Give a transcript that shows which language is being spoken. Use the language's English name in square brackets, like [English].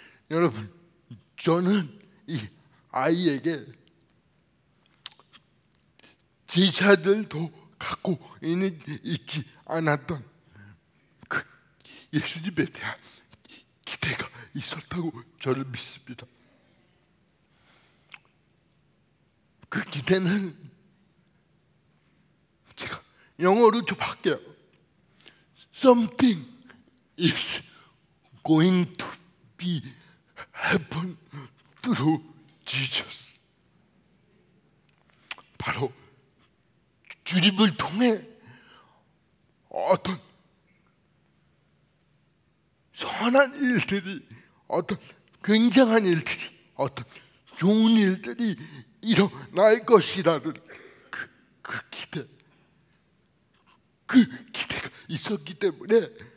[Korean] 여러분, 저는 이 아이에게 제자들도 갖고 있지 않았던 그 예수님에 대한 기대가 있었다고 저는 믿습니다. 그 기대는 제가 영어로 좀 할게요. [English] Something is going to be happen through Jesus. [Korean] 바로 주님을 통해 어떤 선한 일들이, 어떤 굉장한 일들이, 어떤 좋은 일들이 일어날 것이라는 그 기대, 그 기대가 있었기 때문에